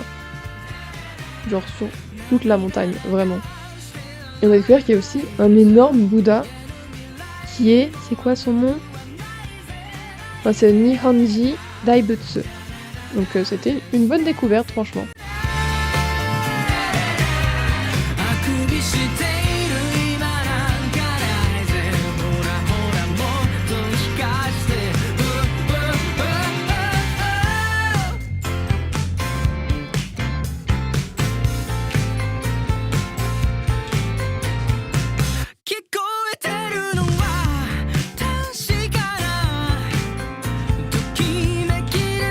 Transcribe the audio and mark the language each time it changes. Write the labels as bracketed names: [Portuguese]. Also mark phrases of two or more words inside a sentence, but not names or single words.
[French] Genre sur toute la montagne, vraiment. Et on a découvert qu'il y a aussi un énorme Bouddha qui est... C'est quoi son nom? Enfin, c'est Nihonji Daibutsu. Donc c'était une bonne découverte, franchement. [Japanese] あくびしている今なんかないぜほらほらもっと聞かして聞こえてるのは確かなときめきれ